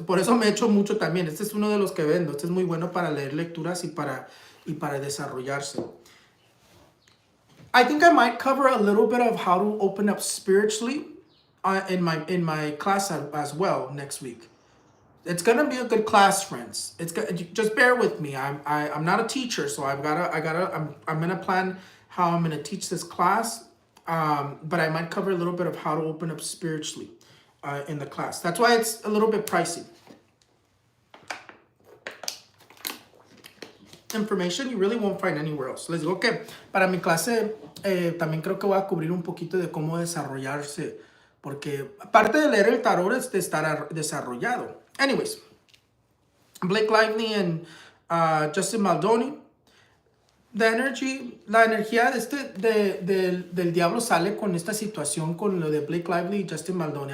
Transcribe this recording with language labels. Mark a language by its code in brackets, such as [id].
[es] Por eso me echo mucho también. Este es uno de los que vendo. Este es muy bueno para leer lecturas y para desarrollarse. [en] I think I might cover a little bit of how to open up spiritually in my class as well next week. It's gonna be a good class, friends. Just bear with me. I'm not a teacher, so I'm gonna plan how I'm gonna teach this class. But I might cover a little bit of how to open up spiritually in the class. That's why it's a little bit pricey. Information you really won't find anywhere else. [es] Les digo que para mi clase también creo que voy a cubrir un poquito de cómo desarrollarse, porque aparte de leer el tarot es de estar desarrollado. [en] Anyways, Blake Lively and Justin Baldoni. [es] La energía del diablo sale con esta situación, con lo de Blake Lively y Justin Baldoni.